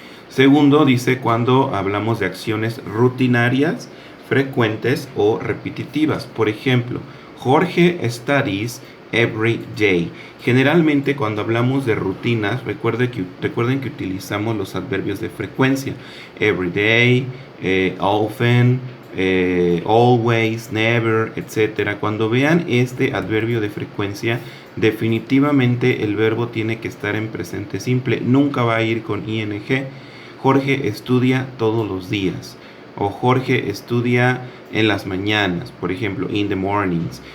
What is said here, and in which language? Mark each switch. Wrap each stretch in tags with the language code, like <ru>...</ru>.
<es>Segundo, dice cuando hablamos de acciones rutinarias, frecuentes o repetitivas. Por ejemplo,</es> <en>Jorge studies every day.</en> <es>Generalmente cuando hablamos de rutinas, recuerden que utilizamos los adverbios de frecuencia.</es> <en>Every day, often, always, never, etc.</en> <es>Cuando vean este adverbio de frecuencia, definitivamente el verbo tiene que estar en presente simple. Nunca va a ir con ing. Jorge estudia todos los días. O Jorge estudia en las mañanas, por ejemplo,</es> <en>in the mornings.</en>